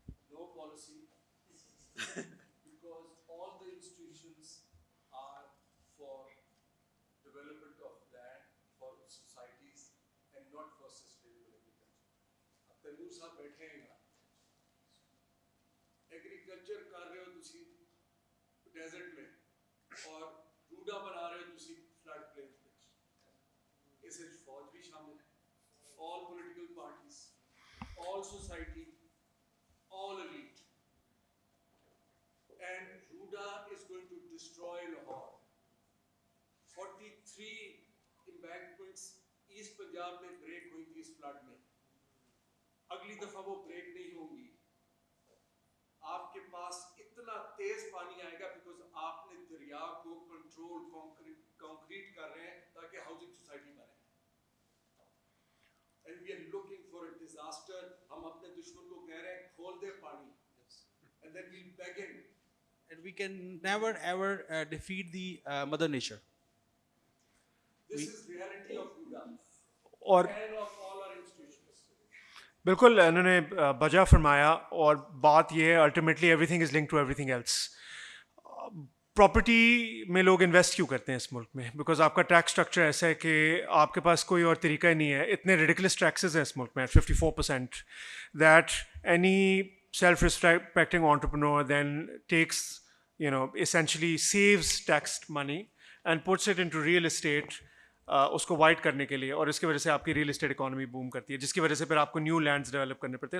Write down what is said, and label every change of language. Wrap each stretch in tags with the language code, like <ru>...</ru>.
<en>No policy, because all the institutions are for development of land, for societies, and not for sustainable agriculture.</en> <ur>اب Timur صاحب بیٹھے ہیں یہاں، agriculture کر رہے ہو تسی ڈیزرٹ میں اور روڈا بنا رہے ہو تسی فلڈ پلینز میں.</ur> <pa>اس وچ فوج بھی شامل ہے،</pa> <en>all political parties, all society, all elite. And Ruda is going to destroy Lahore.</en> <ur>43 embankments East Punjab میں بریک ہوئی تھی اس فلڈ میں. اگلی دفعہ وہ بریک نہیں ہوں گی. آپ کے پاس اتنا تیز پانی آئے گا بیکاز آپ نے دریا کو کنٹرول کانکریٹ کر رہے ہیں تاکہ ہاؤسنگ سوسائٹی بنے.</ur> <en>And we are looking for a disaster.</en> <ur>ہم اپنے دشمن کو کہہ رہے ہیں کھول دے پانی.</ur> <en>And then we'll begin. And we can never ever defeat the mother nature. This is reality of Buddha</en> <ur>اور</ur> <en>and of all our institutions.</en> <ur>بالکل انہوں نے بجا فرمایا، اور بات یہ ہے</ur> <en>Ultimately everything is link to everything else.</en> <ur>Property میں لوگ انویسٹ کیوں کرتے ہیں اس ملک میں؟ بیکاز آپ کا ٹیکس اسٹرکچر ایسا ہے کہ آپ کے پاس کوئی اور طریقہ ہی نہیں ہے. اتنے ریڈیکولس ٹیکسز ہیں اس ملک میں 54%، that any self respecting entrepreneur then tax</ur> <en>essentially saves taxed money and puts it into real estate</en> <ur>اس کو وائٹ کرنے کے لیے، اور اس کی وجہ سے آپ کی ریئل اسٹیٹ اکانومی بوم کرتی ہے، جس کی وجہ سے پھر آپ کو نیو لینڈس ڈیولپ کرنے پڑتے ہیں.</ur>